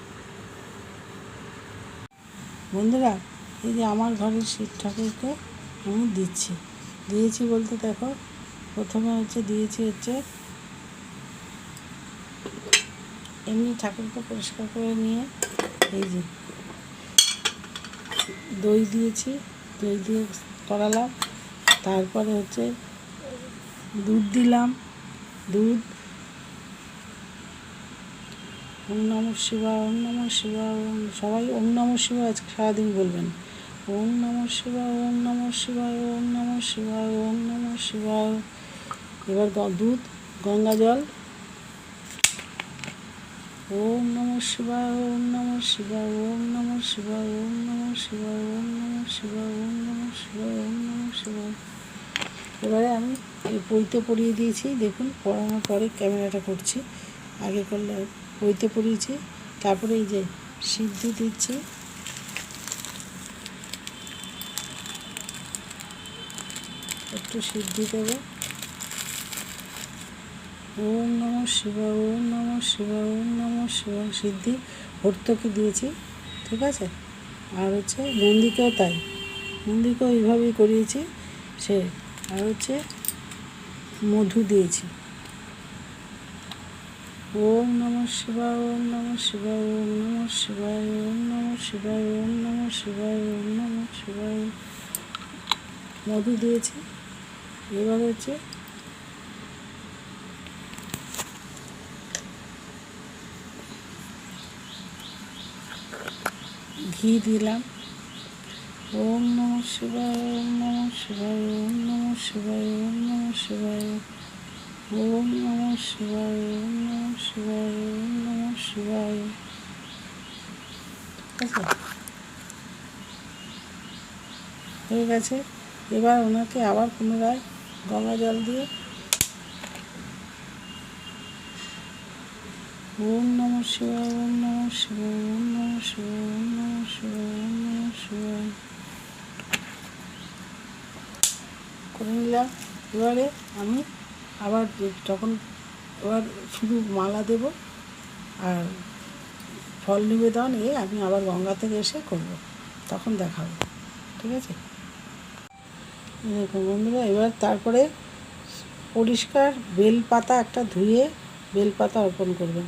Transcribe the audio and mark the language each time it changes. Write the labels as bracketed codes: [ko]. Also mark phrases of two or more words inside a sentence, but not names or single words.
[bn] বন্ধুরা, এই যে আমার ঘরের শিব ঠাকুরকে আমি দিয়েছি বলতে দেখো, প্রথমে দিয়েছি এমনি ঠাকুরকে পরিষ্কার করে নিয়ে, এই যে দই দিয়েছি, দই দিয়ে করালাম। তারপরে দুধ দিলাম, দুধ, [sa] ওম নমঃ শিবায়, ওম নমঃ শিবায়, সবাই ওম নমঃ শিবায় [bn] আজকে সারাদিন বলবেন। [sa] ওম নমঃ শিবায়, ওম নমঃ শিবায়, ওম নমঃ শিবায়, ওম নমঃ শিবায়। [bn] এবার দুধ, গঙ্গা জল, [sa] ওম নমঃ শিবায়, ওম নমঃ শিবায়, ওম নমঃ শিবায়, ওম নমঃ শিবায়, ওম নমঃ শিবায়, ওম নমঃ শিবায়, ওম নমঃ শিবায়। [bn] এবারে আমি এই পইতে পরিয়ে দিয়েছি, দেখুন পড়ানোর পরে ক্যামেরাটা করছি, আগে করলে পইতে পরিয়েছি। তারপরে এই যে সিদ্ধি দিচ্ছি, একটু সিদ্ধি দেবো। [sa] ওম নমঃ শিবায়, ওম নমঃ শিবায়, ওম নমঃ শিবায়, [bn] সিদ্ধি। হর্তকি দিয়েছি, ঠিক আছে। আর নন্দীকেও তাই, নন্দীকেও এইভাবেই করিয়েছি সে। আর মধু দিয়েছি, [sa] ওম নমঃ শিবায়, ওম নমঃ শিবায়, ওম নমঃ শিবায়, ওম নমঃ শিবায়, ওম নমঃ শিবায়, ওম নমঃ শিবায়। [bn] মধু দিয়েছি। এবার হচ্ছে ঘি দিলাম। [sa] ওম নমঃ শিবায়, ওম নমঃ শিবায়, ওম নমঃ শিবায়, ওম নমঃ শিবায়, ওম নমঃ শিবায়, ওম নমঃ শিবায়, ওম নমঃ শিবায়। [bn] ঠিক আছে, হয়ে গেছে। এবার ওনাকে আবার পুনরায় গঙ্গা জল দিয়ে [sa] ওম নমঃ শিবায়, ওম নমঃ শিবায়, ওম নমঃ শিবায়, ওম নমঃ শিবায়, ওম নমঃ শিবায় [bn] করে নিলাম। এবারে আমি আবার যখন এবার শুধু মালা দেব আর ফল নিবেদন আমি আবার গঙ্গা থেকে এসে করব, তখন দেখাবো। ঠিক আছে, দেখুন বন্ধুরা, এবার তারপরে পরিষ্কার বেলপাতা একটা ধুয়ে বেলপাতা অর্পণ করবেন।